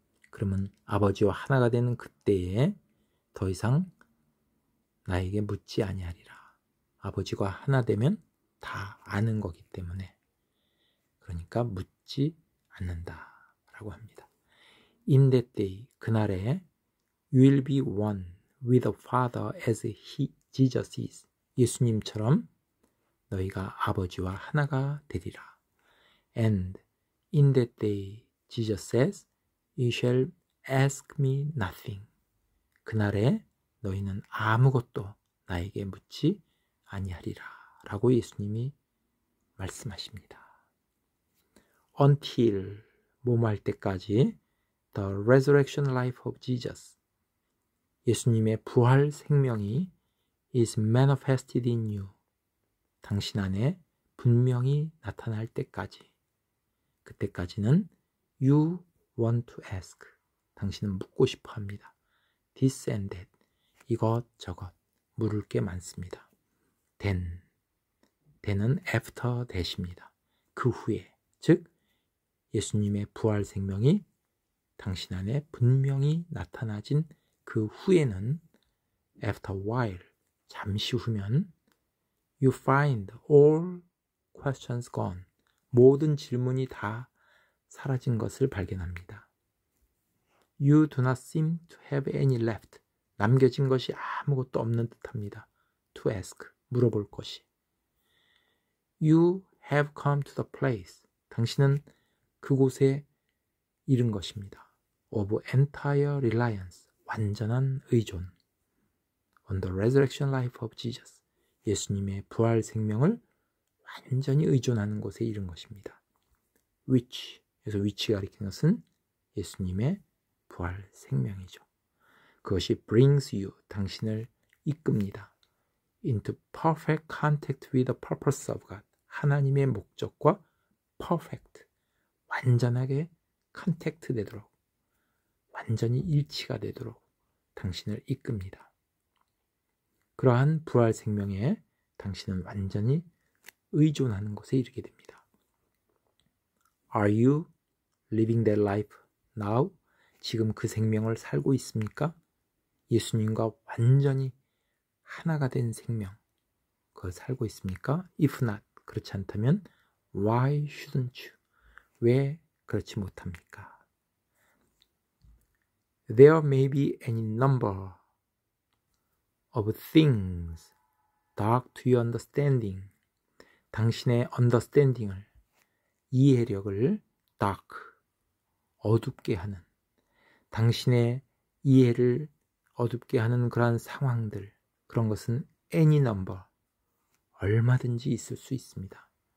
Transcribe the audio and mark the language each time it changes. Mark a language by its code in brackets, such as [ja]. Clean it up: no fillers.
[ko] 그러면 아버지와 하나가 되는 그때에 더 이상 나에게 묻지 아니하리라. 아버지와 하나 되면 다 아는 거기 때문에, 그러니까 묻지 않는다라고 합니다. [en] In that day, [ko] 그날에 [en] You will be one with the Father as Jesus is. [ko] 예수님처럼 너희가 아버지와 하나가 되리라. [en] And in that day, Jesus says, You shall ask me nothing. [ko] 그날에 너희는 아무것도 나에게 묻지 아니하리라. 라고 예수님이 말씀하십니다. [en] Until, [ko] 뭐할 때까지, [en] the resurrection life of Jesus. [ko] 예수님의 부활 생명이 [en] is manifested in you. [ko] 당신 안에 분명히 나타날 때까지. 그때까지는 [en] you want to ask. [ko] 당신은 묻고 싶어 합니다. [en] This and that. [ko] 이것저것 물을 게 많습니다. then은 after that입니다. 그 후에, 즉 예수님의 부활 생명이 당신 안에 분명히 나타나진 그 후에는 [en] after a while, [ko] 잠시 후면 [en] you find all questions gone. [ko] 모든 질문이 다 사라진 것을 발견합니다. [en] You do not seem to have any left. [ko] 남겨진 것이 아무것도 없는 듯합니다. [en] To ask, [ko] 물어볼 것이. [en] You have come to the place. [ko] 당신은 그곳에 이른 것입니다. [en] Of entire reliance. [ko] 완전한 의존. [en] On the resurrection life of Jesus. [ko] 예수님의 부활 생명을 완전히 의존하는 곳에 이른 것입니다. Which, 그래서 which가 가리키는 것은 예수님의 부활 생명이죠. 그것이 [en] brings you, [ko] 당신을 이끕니다. [en] Into perfect contact with the purpose of God. [ko] 하나님의 목적과 perfect, 완전하게 컨택트 되도록, 완전히 일치가 되도록 당신을 이끕니다. 그러한 부활 생명에 당신은 완전히 의존하는 곳에 이르게 됩니다. [en] Are you living that life now? [ko] 지금 그 생명을 살고 있습니까? 예수님과 완전히 하나가 된 생명, 그걸 살고 있습니까? [en] If not, [ko] 그렇지 않다면 [en] Why shouldn't you? [ko] 왜 그렇지 못합니까? [en] There may be any number of things dark to your understanding. [ko] 당신의 understanding을, 이해력을 dark, 어둡게 하는, 당신의 이해를 어둡게 하는 그러한 상황들, 그런 것은 any number, 얼마든지 있을 수 있습니다.